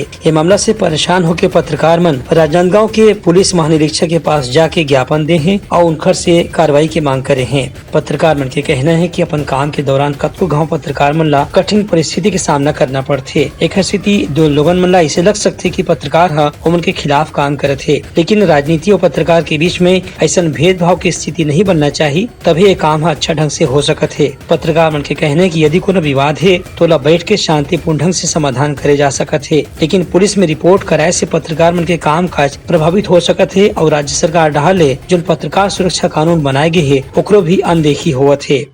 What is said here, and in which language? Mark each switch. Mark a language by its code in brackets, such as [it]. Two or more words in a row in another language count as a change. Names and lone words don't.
[hne] ये मामला से परेशान होके पत्रकार मन राजनांदगांव के पुलिस महानिरीक्षक के पास जाके ज्ञापन दे हैं और उनकर से कार्रवाई की मांग करे हैं। पत्रकार मन के कहना है कि अपन काम के दौरान कतको गाँव पत्रकार मन ला कठिन परिस्थिति के सामना करना पड़ते। एक स्थिति 2 लोगन मन ला ऐसे लग सकते कि पत्रकार ओमन के खिलाफ काम करत है, लेकिन राजनीति और पत्रकार के बीच में ऐसा भेदभाव की स्थिति नहीं बनना चाहिए, तभी ये काम अच्छा ढंग से हो सकत है। पत्रकार मन के कहने की यदि कोनो विवाद है तो ला बैठ के शांतिपूर्ण ढंग से समाधान करे जा सकत है, लेकिन पुलिस में रिपोर्ट कराए से पत्रकार मन के काम काज प्रभावित हो सकत है और राज्य सरकार डहाले जो पत्रकार सुरक्षा कानून बनाए गए है ओकरो भी अनदेखी होवत है।